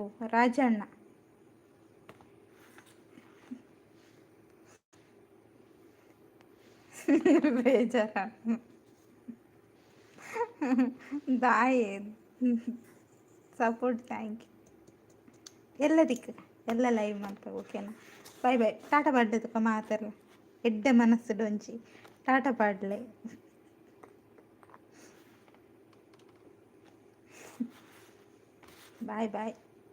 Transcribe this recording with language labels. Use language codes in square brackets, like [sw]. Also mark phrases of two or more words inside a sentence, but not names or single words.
[tcy] ರಾಜಣ್ಣ ಬೇಜಾರ ದಾಯಿ [en] support thank you [kn] ಎಲ್ಲದಕ್ಕೆ ಎಲ್ಲ ಲೈವ್ ಮಾಡ್ತಾ, ಓಕೆನಾ? [en] bye bye. [tcy] ಟಾಟಾ ಪಾಡ್ಲೆ ತುಕ ಮಾತಾಡಲ್ಲ ಎಡ್ಡೆ ಮನಸ್ಸು ಡೊಂಚಿ. ಟಾಟಾ ಪಾಡ್ಲೆ. [en] bye bye.